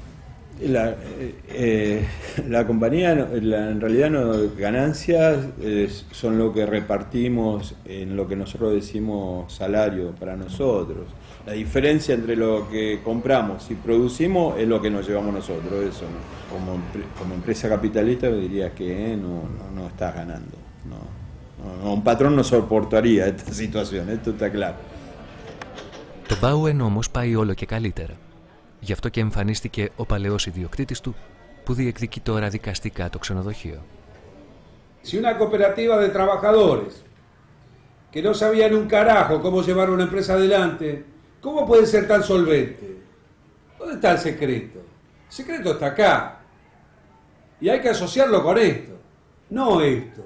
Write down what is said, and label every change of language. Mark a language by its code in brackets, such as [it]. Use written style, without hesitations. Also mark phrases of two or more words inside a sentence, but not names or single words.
[es] La compañía, en realidad, ganancias son lo que repartimos en lo que nosotros decimos salario para nosotros. La diferencia entre lo que compramos y producimos es lo que nos llevamos nosotros. Eso, ¿no? Como empresa capitalista diría que no estás ganando. Un patrón no soportaría esta situación, esto está claro. [el] Το Bauen όμως πάει όλο και καλύτερα. Γι' αυτό και εμφανίστηκε ο παλαιός ιδιοκτήτης του, που διεκδικεί τώρα δικαστικά το ξενοδοχείο. [es] Si una cooperativa de trabajadores que no sabían un carajo cómo llevar una empresa adelante, ¿cómo puede ser tan solvente? ¿Dónde está el secreto? El secreto está acá. Y hay que asociarlo con esto, no esto.